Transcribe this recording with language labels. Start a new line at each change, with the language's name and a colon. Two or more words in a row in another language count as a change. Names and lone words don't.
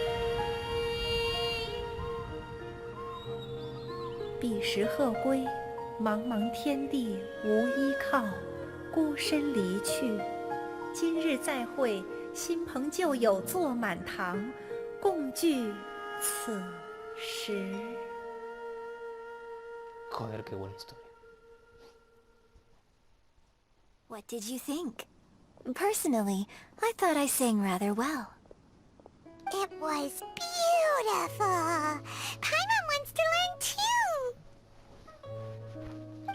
Chinese: 彼时鹤归， 茫茫天地无依靠，孤身离去。今日再会，新朋旧友坐满堂，共聚此时。
Spanish: Joder, qué buena historia.
English: What did you think? Personally, I thought I sang rather well. It was beautiful. Paimon wants to learn too.